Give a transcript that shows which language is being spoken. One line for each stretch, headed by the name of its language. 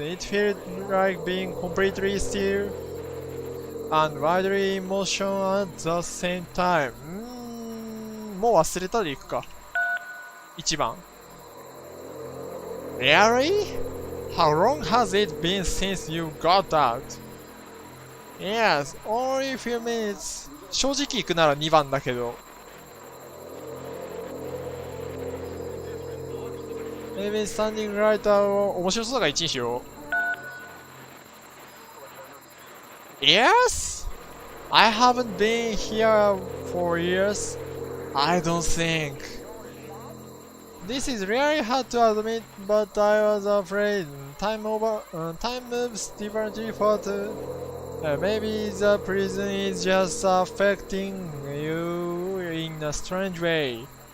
English: It feels like being completely still and widely in motion at the same time.
Japanese: もう忘れたでいくか。1番。
English: Really? How long has it been since you got out? Yes, only a few minutes.
Japanese: 正直行くなら2番だけど。
English: Maybe standing right out
Japanese: を面白そうだから1にしよう。
English: Yes? I haven't been here for years. I don't think. This is really hard to admit, but I was afraid. Time moves differently for maybe the prison is just affecting you in a strange way.